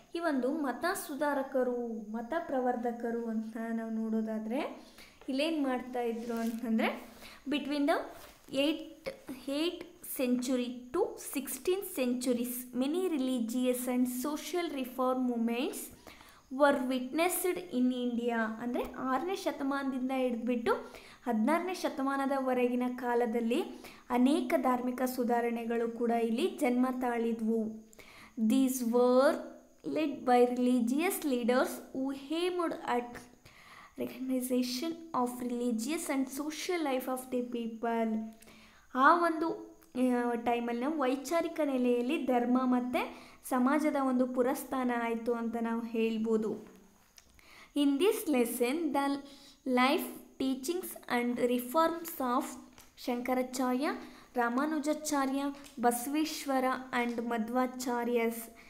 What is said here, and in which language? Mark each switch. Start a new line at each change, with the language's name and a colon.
Kannada: ಈ ಒಂದು ಮತ ಪ್ರವರ್ಧಕರು ಅಂತ ನಾವು ನೋಡೋದಾದರೆ ಇಲ್ಲೇನು ಮಾಡ್ತಾ ಇದ್ರು ಅಂತಂದರೆ
English: Between the 8th century to 16th centuries many religious and social reform movements were witnessed in India.
Kannada: ಅಂದರೆ 6ನೇ ಶತಮಾನದಿಂದ ಹಿಡಿದ್ಬಿಟ್ಟು 16ನೇ ಶತಮಾನದವರೆಗಿನ ಕಾಲದಲ್ಲಿ ಅನೇಕ ಧಾರ್ಮಿಕ ಸುಧಾರಣೆಗಳು ಕೂಡ ಇಲ್ಲಿ ಜನ್ಮ ತಾಳಿದ್ವು.
English: These were led by religious leaders who aimed at recognition of religious and social life of the people.
Kannada: ಆ ಒಂದು ಟೈಮಲ್ಲಿ ನಾವು ವೈಚಾರಿಕ ನೆಲೆಯಲ್ಲಿ ಧರ್ಮ ಮತ್ತು ಸಮಾಜದ ಒಂದು ಪುರಸ್ಥಾನ ಆಯಿತು ಅಂತ ನಾವು ಹೇಳ್ಬೋದು.
English: In this lesson the life teachings and reforms of Shankaracharya, Ramanujacharya, Basaveshwara and Madhvacharyas.